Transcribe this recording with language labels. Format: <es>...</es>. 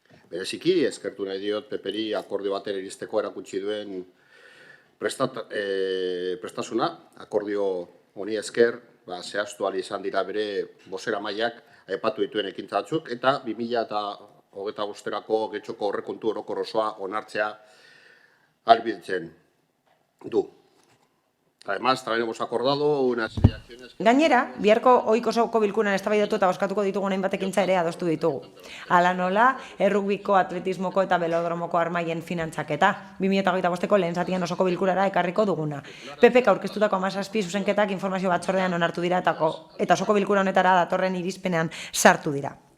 <eu>Bereziki, eskertu nahi diot PPri akordio batera iristeko erakutsi duen prestasuna, akordio honi esker, zehaztu ahal izan dira bere bozeramaileak aipatu dituen ekintza batzuk, eta 2025erako getxoko aurrekontu orokor osoa onartzea albitzen du.</eu> <es>Además, también hemos acordado unas acciones...</es> <eu>Gainera, biharko ohiko osoko bilkuran eztabaidatu eta bozkatuko ditugun hainbat ekintza ere adostu ditugu. Hala nola, errugbiko, atletismoko eta velodromoko armaien finantzaketa. 2025ko lehen zatian osoko bilkurara ekarriko duguna. PPk aurkeztutako 17 zuzenketak informazio batzordean onartu dira eta osoko bilkura honetara datorren irizpenean sartu dira.</eu>